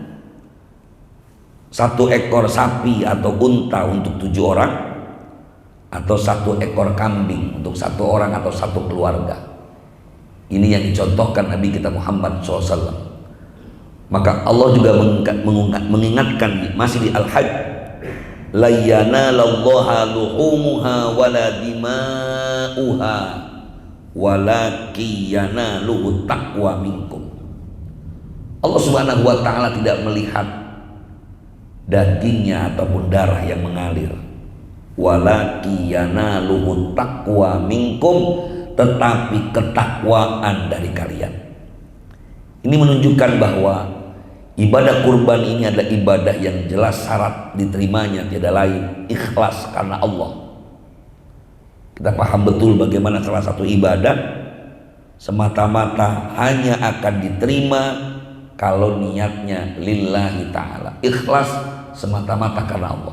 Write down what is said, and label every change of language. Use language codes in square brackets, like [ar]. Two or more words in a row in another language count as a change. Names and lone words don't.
[id] 1 ekor sapi atau unta untuk 7 orang, atau 1 ekor kambing untuk 1 orang atau 1 keluarga. Ini yang dicontohkan Nabi kita Muhammad SAW. Maka Allah juga mengingatkan masih di Al-Hajj, [ar] لن ينال الله لحومها ولا دماؤها ولكن يناله التقوى منكم. [id] Allah [ar] سبحانه وتعالى [id] tidak melihat dagingnya ataupun darah yang mengalir, [ar] ولكن يناله التقوى منكم, [id] tetapi ketakwaan dari kalian. Ini menunjukkan bahwa ibadah kurban ini adalah ibadah yang jelas syarat diterimanya tiada lain ikhlas karena Allah. Kita paham betul bagaimana salah satu ibadah semata-mata hanya akan diterima kalau niatnya [ar] لله تعالى, [id] ikhlas semata-mata karena Allah.